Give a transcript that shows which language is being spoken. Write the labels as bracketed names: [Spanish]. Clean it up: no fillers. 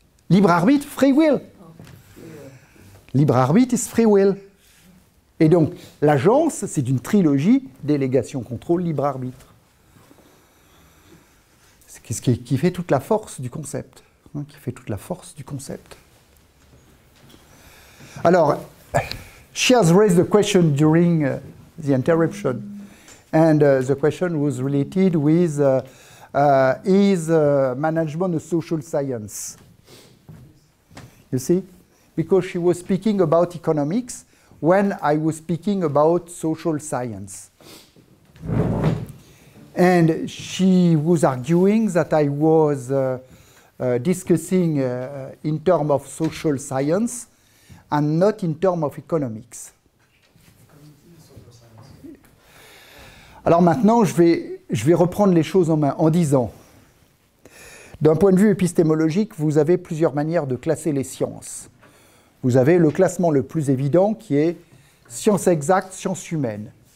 [English] Libre arbitre, free will. Libre arbitre is free will. [French] Et donc, l'agence, c'est une trilogie, délégation, contrôle, libre arbitre. C'est ce qui fait toute la force du concept. Qui fait toute la force du concept. [English] Alors, she has raised the question during the interruption, and the question was related with is management a social science? You see? Because she was speaking about economics when I was speaking about social science. And she was arguing that I was discussing in terms of social science and not in terms of economics. [French] Alors maintenant, je vais reprendre les choses en main en disant, d'un point de vue épistémologique, vous avez plusieurs manières de classer les sciences. Vous avez le classement le plus évident qui est sciences exactes, sciences humaines.